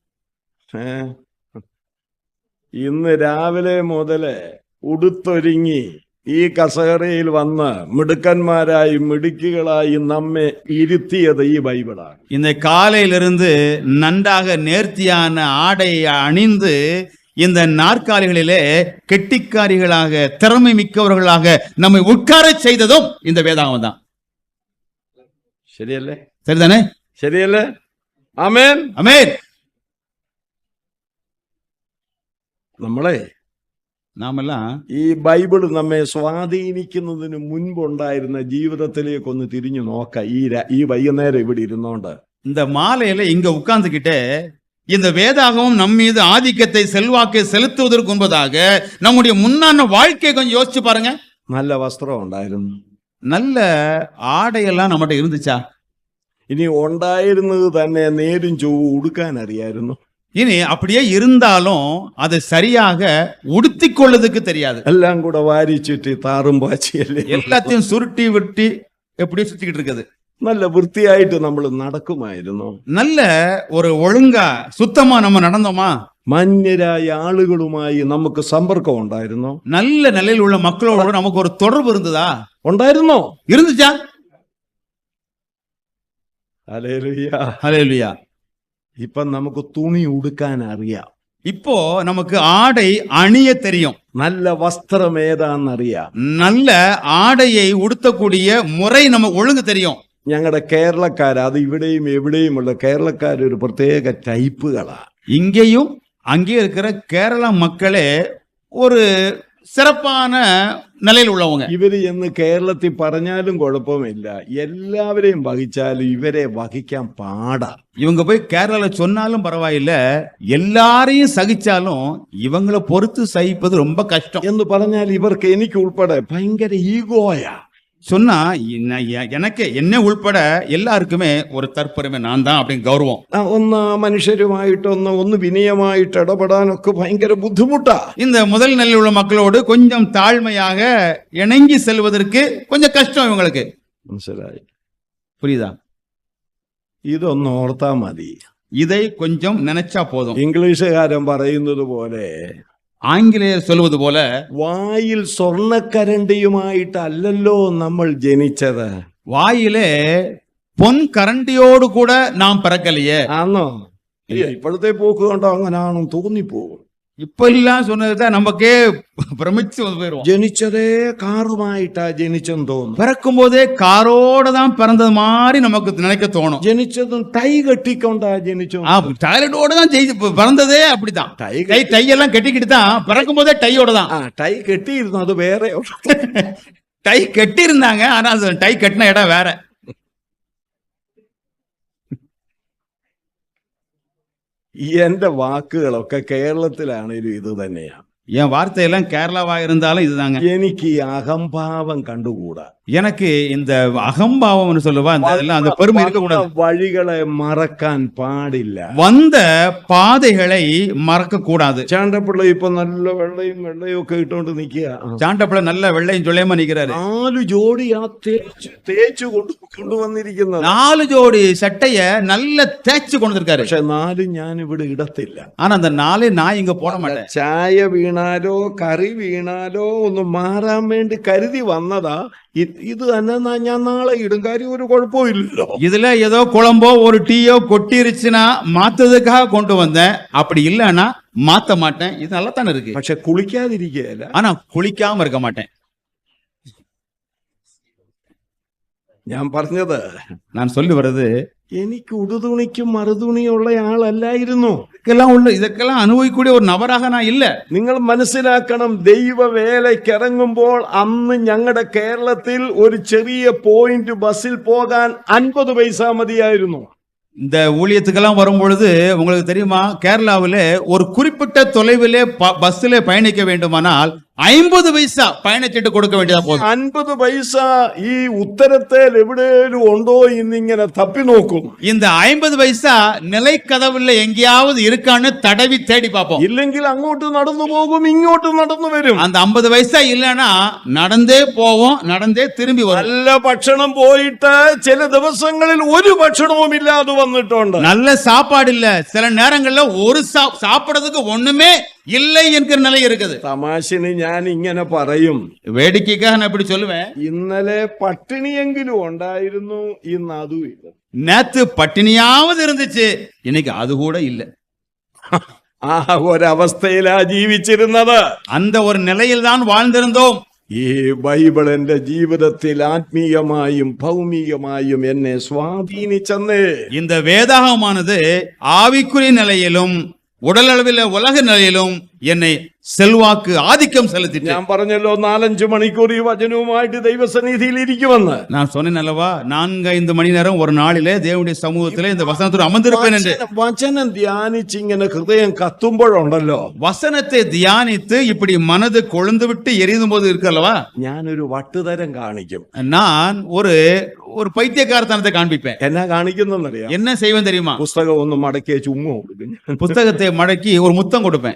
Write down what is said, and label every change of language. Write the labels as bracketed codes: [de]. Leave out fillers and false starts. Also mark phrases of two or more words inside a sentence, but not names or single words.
[ml] ഇന്ന് രാവിലെ മുതല് ഉടുത്തൊരുങ്ങി ഈ കസേരയിൽ വന്ന് മിടുക്കന്മാരായി മിടുക്കികളായി നമ്മെ ഇരുത്തിയത് ഈ ബൈബിളാണ്. [ta] இந்த காலையிலிருந்து நன்றாக நேர்த்தியான ஆடையை அணிந்து இந்த நாற்காலிகளிலே கெட்டிக்காரிகளாக திறமை மிக்கவர்களாக நம்மை உட்கார செய்ததும் இந்த வேதாகமம் தான். [ml] ശരിയല്ലേ? [ta] சரிதானே? [ml] ശരിയല്ലേ? ആമേൻ, [ta] ஆமென். [ml] നമ്മളെ [ta] நாமெல்லாம் [ml] ഈ ബൈബിൾ നമ്മെ സ്വാധീനിക്കുന്നതിന് മുൻപുണ്ടായിരുന്ന ജീവിതത്തിലേക്കൊന്ന് തിരിഞ്ഞു നോക്കാം. ഈ വൈകുന്നേരം ഇവിടെ ഇരുന്നോണ്ട് [ta] இந்த மாலையில இங்க உட்கார்ந்துகிட்டே இந்த வேதாகமம் நம் மீது ஆதிக்கத்தை செல்வாக்கை செலுத்துவதற்கு முன்பதாக நம்முடைய முன்னான வாழ்க்கையை கொஞ்சம் யோசிச்சு பாருங்க. [ml] നല്ല വസ്ത്രം ഉണ്ടായിരുന്നു, [ta] நல்ல ஆடையெல்லாம் நம்மகிட்ட இருந்துச்சா? [ml] ഇനി ഉണ്ടായിരുന്നത് തന്നെ നേരും ചൊവ്വും ഉടുക്കാൻ അറിയായിരുന്നു. [ta] இனி அப்படியே இருந்தாலும் அதை சரியாக உடுத்திக் கொள்ளதுக்கு தெரியாது. [ml] എല്ലാം കൂടെ വാരിച്ചുറ്റി താറും പാച്ചിയല്ലേ, [ta] எல்லாத்தையும் சுருட்டி விட்டி எப்படியோ சுத்திக்கிட்டு இருக்குது. [ml] നല്ല വൃത്തിയായിട്ട് നമ്മൾ നടക്കുമായിരുന്നു. [ta] நல்ல ஒரு ஒழுங்கா சுத்தமா நம்ம நடந்தோமா? [ml] മാന്യരായ ആളുകളുമായി നമുക്ക് സമ്പർക്കം ഉണ്ടായിരുന്നോ? [ta] நல்ல நிலையில் உள்ள மக்களோடு நமக்கு ஒரு தொடர்பு இருந்ததா? [ml] ഉണ്ടായിരുന്നോ? [ta] இருந்துச்சா? [ml] ഹല്ലേലൂയ. [ta] ஹல்லேலூயா. [ml] ഇപ്പൊ നമുക്ക് തുണി ഉടുക്കാൻ അറിയാം. [ta] இப்போ நமக்கு ஆடை அணிய தெரியும். [ml] നല്ല വസ്ത്രം ഏതാന്നറിയാം. [ta] நல்ல ஆடையை உடுத்தக்கூடிய முறை நம்ம ஒழுங்கு தெரியும். [ml] ഞങ്ങളുടെ കേരളക്കാർ, അത് ഇവിടെയും എവിടെയുമുള്ള കേരളക്കാർ ഒരു പ്രത്യേക ടൈപ്പുകളാ. [ta] இங்கேயும் அங்கே இருக்கிற கேரளா மக்களே ஒரு சிறப்பான நிலையில் உள்ளவங்க. [ml] ഇവര് എന്ന് കേരളത്തിൽ പറഞ്ഞാലും കുഴപ്പമില്ല, എല്ലാവരെയും വഹിച്ചാലും ഇവരെ വഹിക്കാൻ പാടാ. [ta] இவங்க போய் கேரளால சொன்னாலும் பரவாயில்ல, எல்லாரையும் சகிச்சாலும் இவங்களை பொறுத்து சகிப்பது ரொம்ப கஷ்டம் [ml] എന്ന് പറഞ്ഞാൽ ഇവർക്ക് എനിക്ക് ഉൾപ്പെടെ ഭയങ്കര ഈഗോയാ. [ta] சொன்னா எனக்கு என்ன உள்பட எல்லாருக்குமே ஒரு தற்பெருமை, நான் தான் அப்படின்னு கௌரவம். [ml] ഒന്ന് മനുഷ്യരുമായിട്ടൊന്ന് വിനയമായിട്ട് ഇടപെടാനൊക്കെ ഭയങ്കര ബുദ്ധിമുട്ടാ. [ta] இந்த முதல் நிலையில் உள்ள மக்களோடு கொஞ்சம் தாழ்மையாக இணங்கி செல்வதற்கு கொஞ்சம் கஷ்டம் இவங்களுக்கு. [ml] മനസ്സിലായി? [ta] புரியுதா? [ml] ഇതൊന്ന് ഓർത്താ മതി. [ta] இதை கொஞ்சம் நினைச்சா போதும். [ml] ഇംഗ്ലീഷുകാരൻ പറയുന്നത് പോലെ, [ta] ஆங்கிலேயர் சொல்வது போல, [ml] വായിൽ സ്വർണ്ണക്കരണ്ടിയുമായിട്ടല്ലല്ലോ നമ്മൾ ജനിച്ചത്. [ta] வாயிலே பொன் கரண்டியோடு கூட நாம் பிறக்கலையே. [ml] ആന്നോ? ഇപ്പോഴത്തെ പോക്ക് കണ്ടോ അങ്ങനാണെന്ന് തോന്നിപ്പോകും. [ta] இப்ப எல்லாம் சொன்னதுதான் நமக்கே பிரமிச்சு போயிடுவோம். [ml] ജനിച്ചതേ കാറുമായിട്ടാ ജനിച്ചെന്ന് തോന്നുന്നു. [ta] பிறக்கும் போதே காரோட தான் பிறந்தது மாதிரி நமக்கு நினைக்க தோணும். [ml] ജനിച്ചതും ടൈ കെട്ടിക്കൊണ്ടാ ജനിച്ചു. [ta] டாய்லெட்டோட தான் பிறந்ததே அப்படிதான். டை எல்லாம் கெட்டிக்கிட்டு தான் பிறக்கும் போதே டையோட தான். [ml] ടൈ കെട്ടിയിരുന്നു, അത് വേറെ. [ta] டை கட்டி இருந்தாங்க, ஆனா அது டை கட்டின இடம் வேற. [ml] എന്റെ വാക്കുകളൊക്കെ കേരളത്തിലാണേലും ഇത് തന്നെയാ. [ta] என் வார்த்தையெல்லாம் கேரளாவா இருந்தாலும் இதுதாங்க. [ml] എനിക്ക് ഈ അഹംഭാവം കണ്ടുകൂടാ. [ta] எனக்கு இந்த அகம்பாவம்னு சொல்லுவா, அந்த பெருமை இருக்கக்கூடாது. [ml] വഴികളെ മറക്കാൻ പാടില്ല. [ta] வந்த பாதைகளை மறக்க கூடாது. [ml] ചാണ്ടപ്പിള്ള ഇപ്പൊ നല്ല വെള്ളയും ഒക്കെ ഇട്ടോണ്ട് നിൽക്കുക. [ta] சாண்டப்பிள்ள நல்ல வெள்ளையும் சொல்லியமா நிக்கிறாரு. [ml] 4 ജോഡിയാ തേച്ചു കൊണ്ടുവന്നിരിക്കുന്നത്. [ta] 4 ஜோடி சட்டைய நல்ல தேய்ச்சு கொண்டு இருக்காரு. [ml] പക്ഷെ 4 ഞാൻ ഇവിടെ ഇടത്തില്ല. [ta] ஆனா அந்த 4 நான் இங்க போட மாட்டேன். [ml] ചായ വീണാലോ കറി വീണാലോ ഒന്ന് മാറാൻ വേണ്ടി കരുതി വന്നതാ. ഇത് തന്നെ ഞാൻ നാളെ ഇടും, കാര്യം ഒരു കുഴപ്പമില്ലല്ലോ. [ta] இதுல ஏதோ குழம்போ ஒரு டீயோ கொட்டிருச்சுன்னா மாத்ததுக்காக கொண்டு வந்தேன், அப்படி இல்லைன்னா மாத்த மாட்டேன். இது நல்லா தானே இருக்கு. [ml] പക്ഷെ കുളിക്കാതിരിക്കുകയല്ല. [ta] ஆனா குளிக்காம இருக்க மாட்டேன். [ml] ഞാൻ പറഞ്ഞത്, [ta] நான் சொல்லி வர்றது, [ml] എനിക്ക് ഉടുതുണിക്കും മറുതുണിയുള്ള ആളല്ലായിരുന്നു. [ta] இதற்கெல்லாம் அனுபவிக்கூடிய ஒரு நபராக நான் இல்ல. [ml] നിങ്ങൾ മനസ്സിലാക്കണം, ദൈവ വേലയ്ക്കിറങ്ങുമ്പോൾ അന്ന് ഞങ്ങളുടെ കേരളത്തിൽ ഒരു ചെറിയ പോയിന്റ് ബസ്സിൽ പോകാൻ 50 പൈസ മതിയായിരുന്നു. [ta] இந்த ஊழியத்துக்கெல்லாம் வரும்பொழுது உங்களுக்கு தெரியுமா, கேரளாவில ஒரு குறிப்பிட்ட தொலைவிலே பஸ்ல பயணிக்க வேண்டுமானால் 50 പൈസ பயணச்சீட்டு கொடுக்க வேண்டியதா போதும். [ml] 50 പൈസ ഈ ഉത്തരത്തിൽ എവിടെയും ഉണ്ടോ എന്നിങ്ങനെ തപ്പി നോക്കും. [ta] இந்த 50 പൈസ நிலைக்கதவுல எங்கேயாவது இருக்கான்னு தடவி தேடி பார்ப்போம். [ml] ഇല്ലെങ്കിൽ അങ്ങോട്ട് നടന്നു പോകും, ഇങ്ങോട്ട് നടന്നു വരും. [ta] அந்த 50 പൈസ இல்லனா நடந்தே போவோம், நடந்தே திரும்பி வரும். [ml] നല്ല ഭക്ഷണം പോയിട്ട് ചില ദിവസങ്ങളിൽ ഒരു ഭക്ഷണവും ഇല്ലാതെ വന്നിട്ടുണ്ട്. [ta] நல்ல சாப்பாடு இல்ல, சில நேரங்கள்ல ஒரு சாப்பிடுறதுக்கு ஒண்ணுமே இல்லை என்கிற நிலை இருக்குது. [ml] തമാശന് ഞാൻ ഇങ്ങനെ പറയും, [ta] வேடிக்கைக்காக நான் இப்படி சொல்லுவேன், [ml] ഇന്നലെ പട്ടിണിയെങ്കിലും ഉണ്ടായിരുന്നു, ഇന്ന് അതും ഇല്ല. [ta] நேத்து பட்டினியாவது இருந்துச்சு, இன்னைக்கு அது கூட இல்ல. [ml] ആ ഒരവസ്ഥയിലാ ജീവിച്ചിരുന്നത്. [ta] அந்த ஒரு நிலையில் தான் வாழ்ந்திருந்தோம். [ml] ഈ ബൈബിൾ എന്റെ ജീവിതത്തിൽ ആത്മീയമായും ഭൗമികമായും എന്നെ സ്വാധീനിച്ചെന്നേ. [ta] இந்த வேதாகமானது ஆவிக்குரிய நிலையிலும் உடலளவில் உலக நிலையிலும் என்னை செல்வாக்கு ஆதிக்கம் செலுத்திட்டு. [ml] ഞാൻ പറഞ്ഞല്ലോ 4-5 മണിക്കൂർ ഈ വചനവുമായിട്ട് ദൈവസന്നിധിയിൽ ഇരിക്കുമെന്ന്. [ta] நான் சொன்னேன் அல்லவா, 4-5 மணி நேரம் ஒரு நாளிலே தேவனுடைய சமூகத்திலே இந்த வசனத்தோடு அமர்ந்திருப்பேன் என்று. [ml] വചനം ധ്യാനിച്ച് ഇങ്ങനെ ഹൃദയം കത്തുമ്പോഴുണ്ടല്ലോ, [ta] வசனத்தை தியானித்து இப்படி மனது கொழுந்து விட்டு எரியும் போது இருக்கு அல்லவா, [ml] ഞാനൊരു വട്ടുതരം കാണിക്കും. [ta] நான் ஒரு பைத்தியக்காரத்தனத்தை காண்பிப்பேன். [ml] എന്നാ കാണിക്കുന്നറിയാം? [ta] என்ன செய்வேன் தெரியுமா? [ml] പുസ്തകം ഒന്ന് മടക്കിയ ചുമ്മാ കൊടുക്കും. [ta] புத்தகத்தை மடக்கி ஒரு முத்தம் கொடுப்பேன்.